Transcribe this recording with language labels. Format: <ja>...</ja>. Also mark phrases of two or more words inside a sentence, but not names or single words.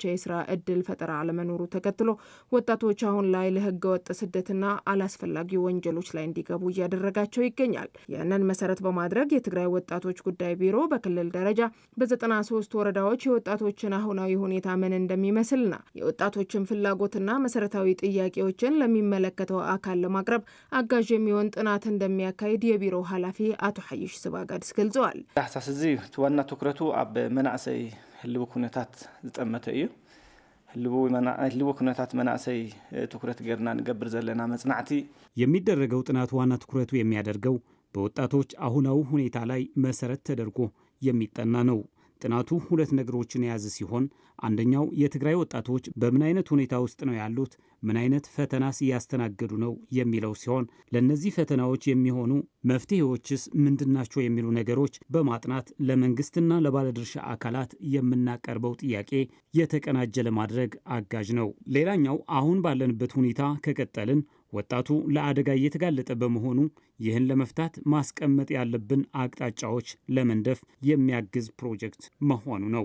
<am>የስራ እድል ፈጠራ አለመኖሩ ተከትሎ ወጣቶች አሁን ላይ ለህገ ወጥ ስደትና አላስፈላጊ ወንጀሎች ላይ እንዲገቡ እያደረጋቸው ይገኛል። ያንን መሰረት በማድረግ የትግራይ ወጣቶች ጉዳይ ቢሮ በክልል ደረጃ በ93 ወረዳዎች የወጣቶችን አሁናዊ ሁኔታ ምን እንደሚመስልና የወጣቶችን ፍላጎትና መሰረታዊ ጥያቄዎችን ለሚመለከተው አካል ለማቅረብ አጋዥ የሚሆን ጥናት እንደሚያካሂድ የቢሮ ኃላፊ አቶ ሐይሽ ስባጋድስ ገልጸዋል።</am> <ti>ታህሳስ እዚ ዋና ትኩረቱ ኣብ መናእሰይ ህልው ኩነታት ዝጠመተ እዩ። ህልው ኩነታት መናእሰይ ትኩረት ገርና ንገብር ዘለና መጽናዕቲ</ti> <am>የሚደረገው ጥናት ዋና ትኩረቱ የሚያደርገው በወጣቶች አሁናዊ ሁኔታ ላይ መሰረት ተደርጎ የሚጠና ነው። ጥናቱ ሁለት ነገሮችን የያዘ ሲሆን አንደኛው የትግራይ ወጣቶች በምን አይነት ሁኔታ ውስጥ ነው ያሉት፣ ምን አይነት ፈተናስ እያስተናገዱ ነው የሚለው ሲሆን ለነዚህ ፈተናዎች የሚሆኑ መፍትሄዎችስ ምንድናቸው የሚሉ ነገሮች በማጥናት ለመንግስትና ለባለድርሻ አካላት የምናቀርበው ጥያቄ የተቀናጀ ለማድረግ አጋዥ ነው። ሌላኛው አሁን ባለንበት ሁኔታ ከቀጠልን ወጣቱ ለአደጋ እየተጋለጠ በመሆኑ ይህን ለመፍታት ማስቀመጥ ያለብን አቅጣጫዎች ለመንደፍ የሚያግዝ ፕሮጀክት መሆኑ ነው።</am>